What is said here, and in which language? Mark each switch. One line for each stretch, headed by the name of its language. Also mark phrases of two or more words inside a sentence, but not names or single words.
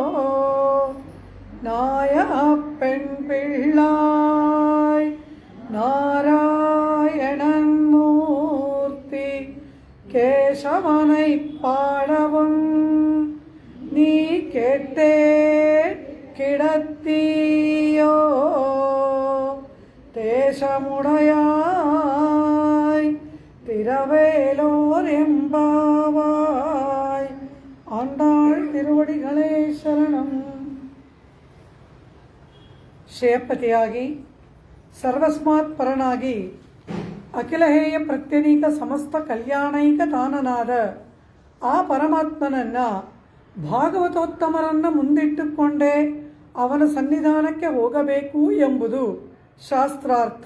Tamil: நாயப்பெண் பிள்ளாய் நாராயணன் மூர்த்தி கேசவனை பாடவும் நீ கேட்டே கிடத்தியோ தேசமுடையாய் திரவேலோர் எம்பாவாய். ஆண்டாள் திருவடிகளே சரணம்.
Kannada: ಶ್ರೇಯಪತಿಯಾಗಿ ಸರ್ವಸ್ಮಾತ್ ಪರನಾಗಿ ಅಖಿಲಹೇಯ ಪ್ರತ್ಯನೀಕ ಸಮಸ್ತ ಕಲ್ಯಾಣೈಕ ತಾನನಾದ ಆ ಪರಮಾತ್ಮನನ್ನ ಭಾಗವತೋತ್ತಮರನ್ನ ಮುಂದಿಟ್ಟುಕೊಂಡೇ ಅವನ ಸನ್ನಿಧಾನಕ್ಕೆ ಹೋಗಬೇಕು ಎಂಬುದು ಶಾಸ್ತ್ರಾರ್ಥ.